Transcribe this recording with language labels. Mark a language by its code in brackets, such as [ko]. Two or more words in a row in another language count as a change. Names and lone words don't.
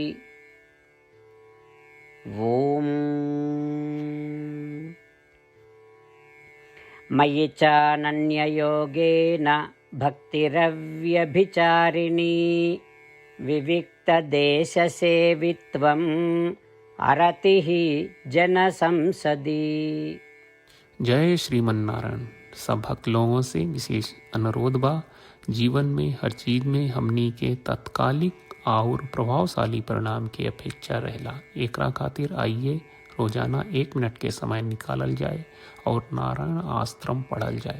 [sa] ॐ मयि चानन्ययोगेन भक्तिरव्यभिचारिणी विविक्तदेशसेवित्वम् अरतिः जनसंसदि। [bho] जय श्रीमन नारायण। सब भक्त लोगों से विशेष अनुरोध बा, जीवन में हर चीज में हमनी के तत्कालिक और प्रभावशाली परिणाम की अपेक्षा रहेला। एकरा खातिर आइए रोजाना 1 मिनट के समय निकालल जाए और नारायण आश्रम पढ़ल जाए।